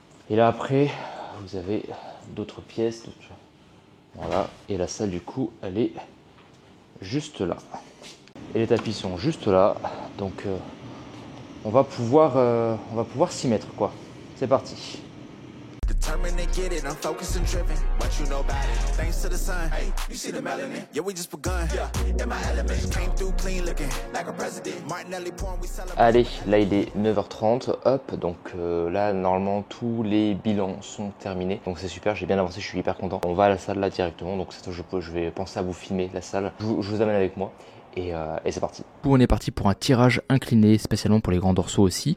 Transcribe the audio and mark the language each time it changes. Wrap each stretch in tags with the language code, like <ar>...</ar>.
<fr>Et là après, vous avez d'autres pièces. Voilà. Et la salle du coup, elle est juste là. Et les tapis sont juste là, donc on va pouvoir s'y mettre quoi. C'est parti.</fr> <en>Determined to get it, I'm focused and driven. What you know about it? Thanks to the sun. Hey, you see the melanin? Yeah, we just begun. Yeah, in my element. Came through clean looking like a president. Martinelli porn, we celebrate.</en> <fr>Allez, là il est 9h30, hop, donc là normalement tous les bilans sont terminés. Donc c'est super, j'ai bien avancé, je suis hyper content. On va à la salle là directement, donc je vais penser à vous filmer la salle. Je vous amène avec moi. Et c'est parti. On est parti pour un tirage incliné, spécialement pour les grands dorsaux aussi.</fr>